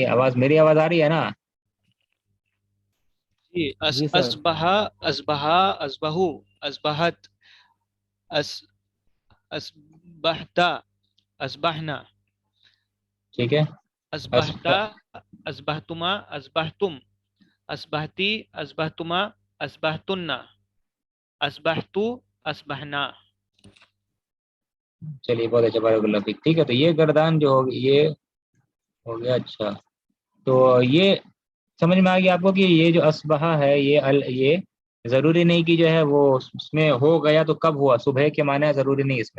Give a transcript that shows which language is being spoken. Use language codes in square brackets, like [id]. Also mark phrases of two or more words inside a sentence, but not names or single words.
[ur] آواز میری آواز آ رہی ہے نا؟ جی. جی سر. [ar] اصبحا، اصبحا، اصبحو، اصبحت، اصبحتا، اصبحنا. [ur] ٹھیک ہے. [ar] اصبحتا، اصبحتما، اصبحتم، اصبحتی، اصبحتما، اصبحتن، اصبحتو، اصبحنا. [ur] چلیے بہت اچھا، [ar] بارک اللہ فیک. [ur] ٹھیک ہے، تو یہ گردان جو ہوگی یہ ہو گیا. اچھا، تو یہ سمجھ میں آ گیا آپ کو کہ یہ جو اصبح ہے یہ ضروری نہیں کہ جو ہے وہ اس میں ہو گیا تو کب ہوا. صبح کے معنی ضروری نہیں اس میں.